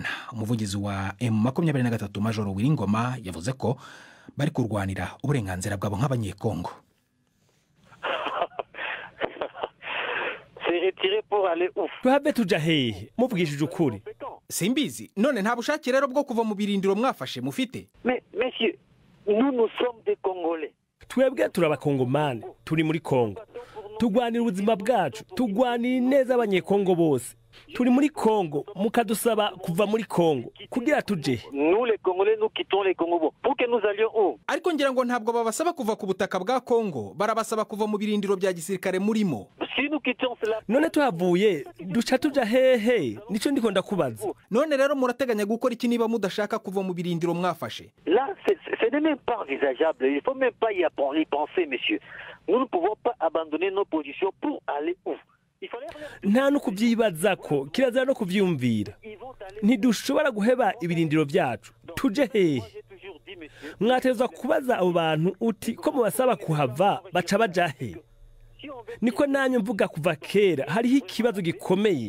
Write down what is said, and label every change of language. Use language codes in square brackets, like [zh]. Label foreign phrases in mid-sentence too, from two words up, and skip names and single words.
[rw] Umuvugizi wa M23 Major Wiringoma yavuze ko bari kurwanira uburenganzira bwabo nk'abanyekongo. [rn] Tuhave tuja hehe [rw] muvugishije ukuri? Simbizi, none nta bushake rero bwo kuva mu birindiro mwafashe mufite? [fr] Messieurs, nous sommes des Congolais. [rn] Twebwe turabakongomani, turi muri Kongo. Tugwanira ubuzima bwacu, tugwanira neza abanyekongo bose. Turi muri Kongo, mukadusaba kuva muri Kongo kugira tuje. [fr] Nous les Congolais, nous quittons les Congos. Pour que nous allions où? [rw] Ariko ngira ngo ntabwo babasaba kuva ku butaka bwa Kongo, barabasaba kuva mu birindiro bya gisirikare murimo. [fr] Si nous quittons cela. [rn] None tuhavuye duca tuja hehe? Nico ndiko ndakubaza. [rw] None rero murateganya gukora iki niba mudashaka kuva mu birindiro mwafashe? [fr] Là, ce n'est même pas envisageable. Il faut même pas y penser, messieurs. Nous ne pouvons pas abandonner nos positions pour aller où? [rn] Nta no kuvyibaza ko kirazira no kuvyumvira. Ntidushobora guheba ibirindiro byacu. Tuje hehe? [rw] Mwatezwa kubaza abo bantu uti ko mubasaba kuhava [rn] baca baja hehe? [rw] Niko nanyu mvuga kuva kera hariho ikibazo gikomeye.